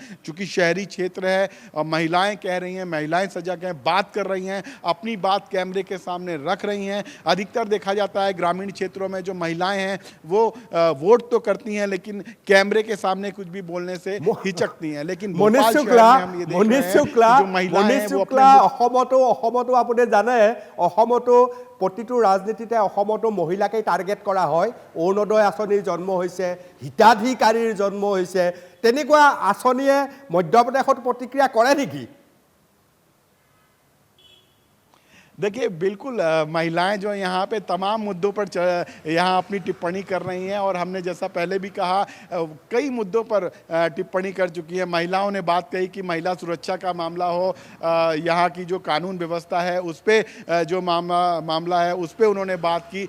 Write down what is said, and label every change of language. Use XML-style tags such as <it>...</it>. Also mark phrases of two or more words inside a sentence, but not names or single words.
<hi>चूंकि शहरी क्षेत्र है और महिलाएं कह रही हैं, महिलाएं सजग हैं, बात कर रही हैं, अपनी बात कैमरे के सामने रख रही हैं। अधिकतर देखा जाता है ग्रामीण क्षेत्रों में जो महिलाएं हैं वो वोट तो करती हैं लेकिन कैमरे के सामने कुछ भी बोलने से हिचकती हैं। लेकिन</hi> <as>মনীষ শুক্লা অসমতো আপুনি জানে, অসমতো প্ৰতিটো ৰাজনীতিতে অসমতো মহিলাকেই টাৰ্গেট কৰা হয়। অৰুণোদয় আঁচনিৰ জন্ম হৈছে, হিতাধিকাৰীৰ জন্ম হৈছে, তেনেকুৱা আঁচনিয়ে মধ্যপ্ৰদেশত প্ৰতিক্ৰিয়া কৰে নেকি?</as> <hi>देखिए बिल्कुल महिलाएं जो यहाँ पे तमाम मुद्दों पर यहाँ अपनी टिप्पणी कर रही हैं, और हमने जैसा पहले भी कहा कई मुद्दों पर टिप्पणी कर चुकी है। महिलाओं ने बात कही कि महिला सुरक्षा का मामला हो, यहाँ की जो कानून व्यवस्था है उस पर जो मामला है उस पर उन्होंने बात की।</hi>